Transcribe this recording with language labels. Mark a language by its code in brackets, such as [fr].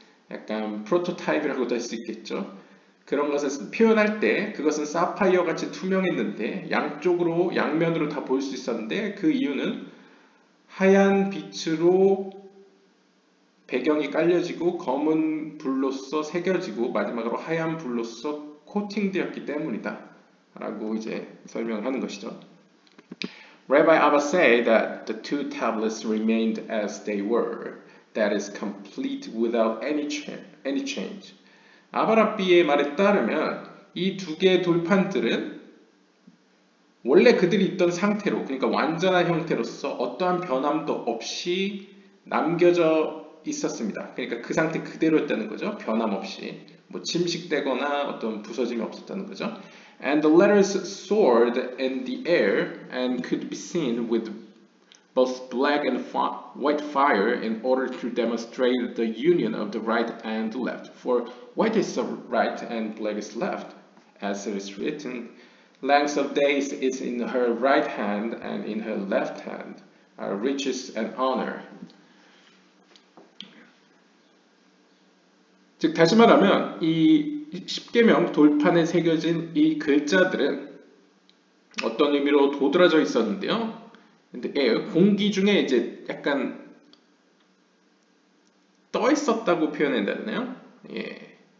[ko] 약간 프로토타입이라고도 할 수 있겠죠. 그런 것을 표현할 때 그것은 사파이어 같이 투명했는데 양쪽으로 양면으로 다 볼 수 있었는데 그 이유는 하얀 빛으로 배경이 깔려지고 검은 불로써 새겨지고 마지막으로 하얀 불로써 코팅되었기 때문이다 라고 이제 설명을 하는 것이죠. [en] Rabbi Abba said that the two tablets remained as they were, that is complete without any change. [ko] 아바라비의 말에 따르면 이 두 개의 돌판들은 원래 그들이 있던 상태로, 그러니까 완전한 형태로서 어떠한 변함도 없이 남겨져 있었습니다. 그러니까 그 상태 그대로였다는 거죠. 변함없이. 뭐 침식되거나 어떤 부서짐이 없었다는 거죠. [en] And the letters soared in the air and could be seen with both black and white fire in order to demonstrate the union of the right and the left. For white is the right and black is left, as it is written, length of days is in her right hand and in her left hand are riches and honor. [ko] 즉 다시 말하면 이 십계명 돌판에 새겨진 이 글자들은 어떤 의미로 도드라져 있었는데요. 근데 공기 중에 이제 약간 떠 있었다고 표현한다네요. 예.